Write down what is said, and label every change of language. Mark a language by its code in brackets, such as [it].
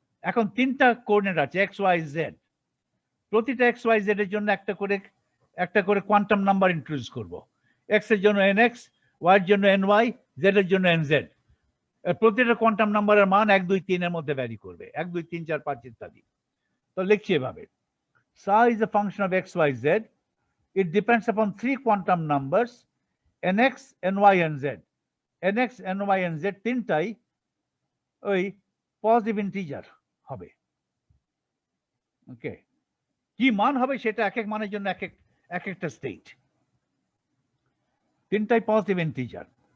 [bn] এখন তিনটা কোঅর্ডিনেট আছে x, y, z, প্রতিটা x, y, z এর জন্য একটা করে একটা করে কোয়ান্টাম নাম্বার ইন্ট্রোডিউস করব। এক্স এর জন্য nx, ওয়াই এর জন্য ny, জেড এর জন্য nz। প্রতিটা কোয়ান্টাম নাম্বারের মান 1 2 3 এর মধ্যে ভ্যারি করবে, 1 2 3 4 5 ইত্যাদি। [en] তো লিখছি এভাবে, psi is a function of x, y, z. It depends upon 3 quantum numbers, nx, ny, and z. [bn] nx, ny, and z তিনটাই ওই পজিটিভ ইন্টিজার হবে। ওকে, কি মান হবে সেটা এক এক মানের জন্য এক একটা স্টেট, তিনটাই পজিটিভ ইন্টিজার।